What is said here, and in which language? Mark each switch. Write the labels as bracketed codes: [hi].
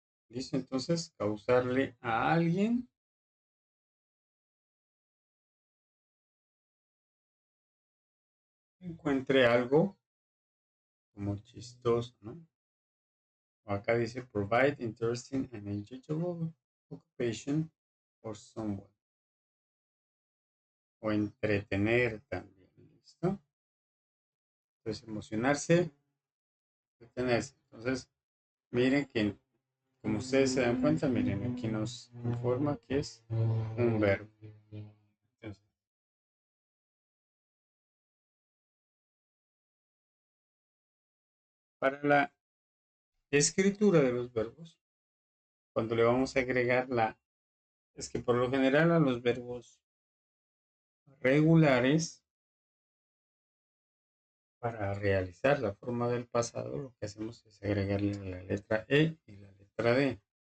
[es] Listo, entonces causarle a alguien que encuentre algo como chistoso, ¿no? O acá dice [en] provide interesting and enjoyable occupation for someone. [es] O entretener también, ¿listo? Entonces emocionarse, entretenerse. Entonces, miren que como ustedes se dan cuenta, miren, aquí nos informa que es un verbo. Entonces, para la escritura de los verbos, cuando le vamos a agregar es que por lo general a los verbos regulares, para realizar la forma del pasado, lo que hacemos es agregarle la letra E y la letra D.